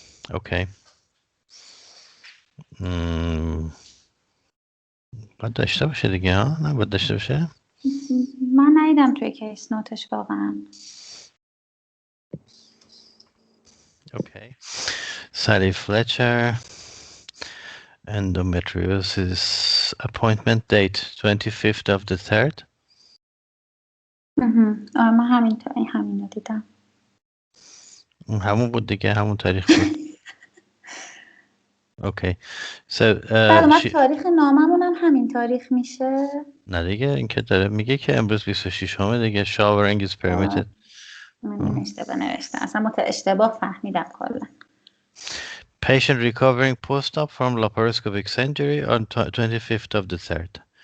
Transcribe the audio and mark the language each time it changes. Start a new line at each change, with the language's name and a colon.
English: Okay.
Persian: باید داشته باشه دیگه ها؟ نه باید داشته باشه؟ من ندیدم توی کیس نوتش واقعا.
English: Okay. Sally Fletcher, endometriosis, appointment date 25th of the 3rd.
Persian: من همین رو دیدم. همون بود دیگه، همون تاریخ بود.
English: Okay. So
Persian: تاریخ ناممون هم همین تاریخ میشه؟ نه دیگه، این که داره میگه که امروز 26 همه دیگه.
English: showering is permitted.
Persian: من اشتباه نوشتم. اصلا اشتباه فهمیدم کلا.
English: Patient recovering post-op from laparoscopic surgery on 25th of the 3rd.